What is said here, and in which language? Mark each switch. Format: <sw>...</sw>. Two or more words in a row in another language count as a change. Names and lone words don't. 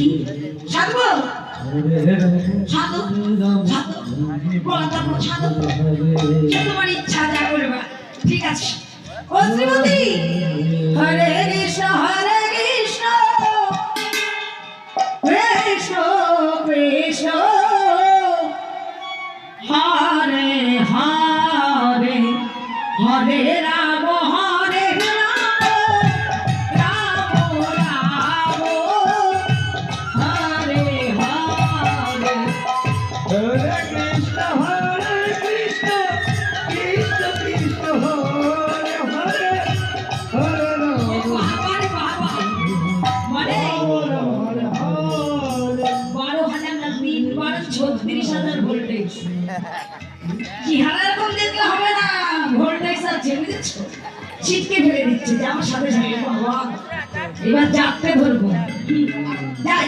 <bn>সাধবো সাধু সাধু বলা তারপর সাধু, সে তোমার ইচ্ছা যা করবা। ঠিক আছে ও শ্রীমতী,</bn> <sa>হরে কৃষ্ণ কৃষ্ণ কৃষ্ণ হরে হরে হরে রাম হরে রাম রাম রাম হরে হরে। हरे कृष्ण, कृष्ण कृष्ण, हरे हरे, हरे राम,</sa> <bn>বাবারে বাবা, মানে</bn> <sa>हरे हरे.</sa> <bn>12,000 না 36,000 ভোল্টেজ। চেহারা এরকম দেখলে হবে না, ভোল্টেজ আছে বুঝেছো, ছিটকে ফেলে দিচ্ছে যে আমার সাথে সাথে। বাবা এবার জাপতে ধরবো, যাই।</bn>